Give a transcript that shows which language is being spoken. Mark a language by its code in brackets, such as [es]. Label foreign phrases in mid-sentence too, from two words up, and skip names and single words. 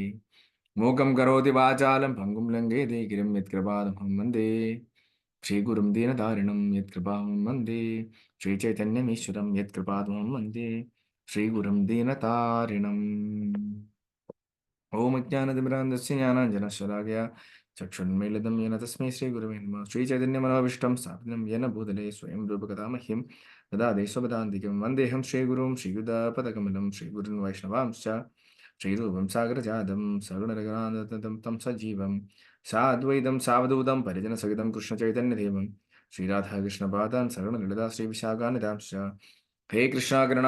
[sa] മൂകം കരോതി വാചാലം ഭംഗും ലംഘേതേ ഗിരിം യത്കൃപാദമഹം വന്ദേ ശ്രീഗുരും ദീനതാരിണം യത്കൃപാദമഹം വന്ദേ ശ്രീചൈതന്യമീശ്വരം യത്കൃപാദമഹം വന്ദേ ശ്രീഗുരും ദീനതാരിണം. ഓം അജ്ഞാനതിമിരാന്ധസ്യ ജ്ഞാനാഞ്ജനശലാകയാ चक्षुन्मीलितं येन तस्मै श्रीगुरवे नमः श्रीचैतन्यमनोभीष्टं स्थापितं येन भूतले स्वयं रूपकथा मह्यं ददाति स्वपदान्तिकं वन्देऽहं श्रीगुरुं श्रीयुतापदकमलं श्रीगुरुन् वैष्णवांश्च श्रीरूपं सागरजातं सगुणरघुनाथं तं सजीवं साद्वैतं सावधूतं परिजनसहितं कृष्णचैतन्यदेवं श्रीराधाकृष्णपादान् सगुणललिता श्रीविशाखानिधांश्च हे कृष्णा करुणा